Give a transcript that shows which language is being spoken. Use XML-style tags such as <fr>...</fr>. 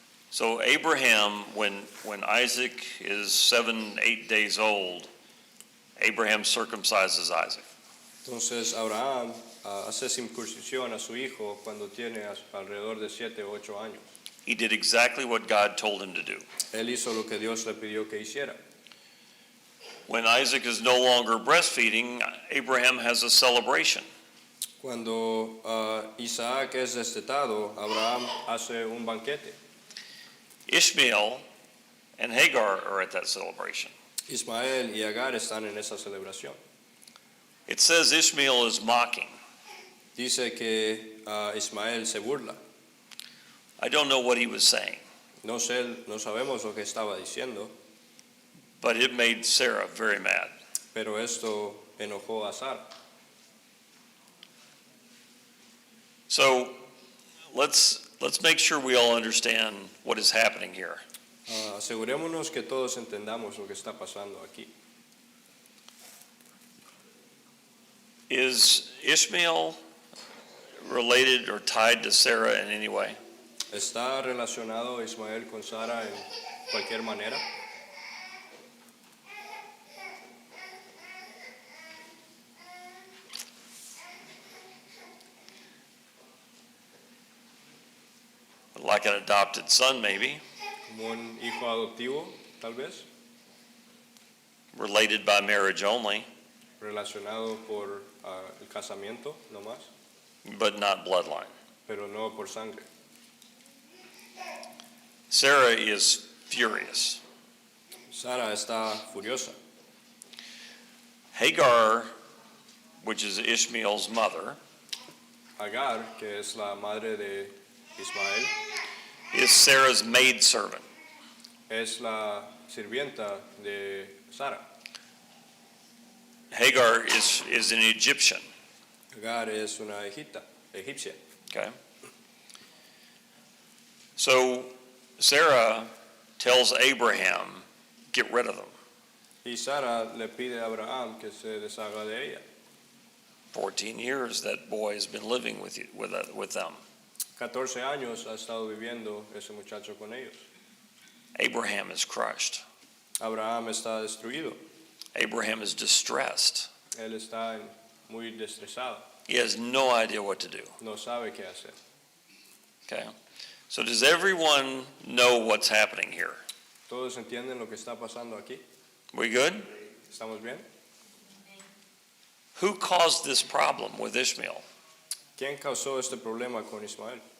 <en>So Abraham, when Isaac is 7, 8 days old, Abraham circumcises Isaac.</en> <es>Entonces Abraham hace circuncisión a su hijo cuando tiene alrededor de 7 o 8 años.</es> <en>He did exactly what God told him to do.</en> <es>Él hizo lo que Dios le pidió que hiciera.</es> <en>When Isaac is no longer breastfeeding, Abraham has a celebration.</en> <es>Cuando Isaac es destetado, Abraham hace un banquete.</es> <en>Ishmael and Hagar are at that celebration.</en> <es>Ismael y Agar están en esa celebración.</es> <en>It says Ishmael is mocking.</en> <es>Dice que Ismael se burla.</es> <en>I don't know what he was saying,</en> <es>No sabemos lo que estaba diciendo,</es> <en>but it made Sarah very mad.</en> <es>pero esto enojó a Sara.</es> <en>So let's make sure we all understand what is happening here.</en> <es>Asegurémonos que todos entendamos lo que está pasando aquí.</es> <en>Is Ishmael related or tied to Sarah in any way?</en> <es>¿Está relacionado Ismael con Sara en cualquier manera?</es> <en>Like like an adopted son maybe,</en> <es>como un hijo adoptivo, tal vez,</es> <en>related by marriage only,</en> <es>relacionado por el casamiento, no más,</es> <en>but not bloodline.</en> <es>pero no por sangre.</es> <en>Sarah is furious.</en> <es>Sara está furiosa.</es> <en>Hagar, which is Ishmael's mother,</en> <es>Agar, que es la madre de Ismael,</es> <en>is Sarah's maidservant.</en> <es>es la sirvienta de Sara.</es> <en>Hagar is an Egyptian.</en> <es>Agar es una egipcia.</es> <en>Okay. So Sarah tells Abraham, get rid of them.</en> <es>Y Sara le pide a Abraham que se deshaga de ella.</es> <en>14 years that boy has been living with them.</en> <es>14 años ha estado viviendo ese muchacho con ellos.</es> <en>Abraham is crushed.</en> <es>Abraham está destruido.</es> <en>Abraham is distressed.</en> <es>Él está muy estresado.</es> <en>He has no idea what to do.</en> <es>No sabe qué hacer.</es> <en>Okay. So does everyone know what's happening here?</en> <es>¿Todos entienden lo que está pasando aquí?</es> <en>We good?</en> <es>¿Estamos bien?</es> <en>Who caused this problem with Ishmael?</en> <es>¿Quién causó este problema con Ismael?</es>